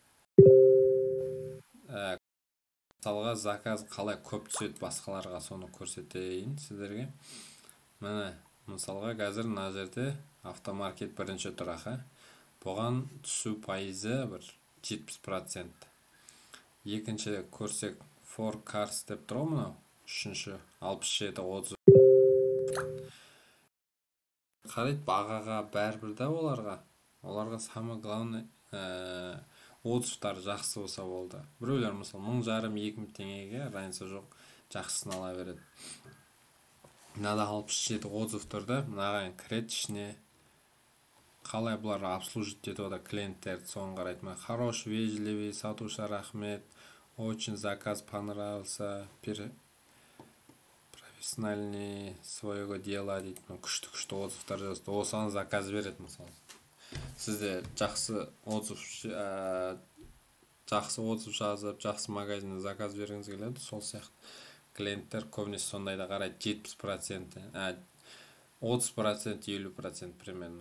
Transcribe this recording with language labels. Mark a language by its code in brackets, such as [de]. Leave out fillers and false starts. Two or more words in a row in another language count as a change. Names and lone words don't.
[kk] Мысалға заказ қалай көп түседі басқаларға, соны көрсетейін сіздерге. Міне, мысалға қазір мына жерде автомаркет бірінші тұрақ. Бұған түсу пайызы бір 70%. Екінші көрсек [en] for cars [kk] деп тұр мынау. Үшінші 67-30. Қарайды, бағаға бәрібір де оларға [ru] самый главный [kk] отзывтар жақсы болса болды. Біреулер мысалы 1500-2000 теңгеге разница жоқ, жақсысын ала береді. Мынада 67 отзыв тұрды, мынаған кіреді ішіне. Қалай бұлар обслужить етіп ода клиенттерді соған қарайды. [ru] Хороший, вежливый, [kk] сатушы рахмет, [ru] очень заказ понравился, профессиональный своего дела [kk] дейді, күшті отзывтар жазды, осыған заказ береді. Мысалы сізде жақсы отзыв жазып, жақсы магазинде заказ бергіңіз келеді, сол сияқты клиенттер көбінесе сондайда қарайды. 70%, 30%, 50% примерно.